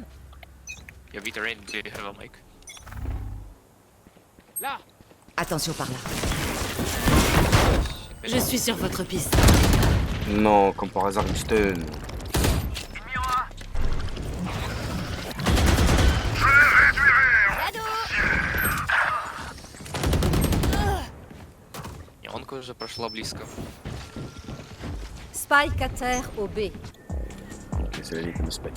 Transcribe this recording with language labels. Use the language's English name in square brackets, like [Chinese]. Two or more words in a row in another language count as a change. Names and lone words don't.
[English] Я Vita Rain, do you have a mic? [French] Là. Attention par là. Je suis sur votre piste. Non, comme par hasard, Houston. Ennemi en A. [Russian] Неонка уже прошла близко. [French] Spike à terre au B. Ok, c'est la ligue de Spike.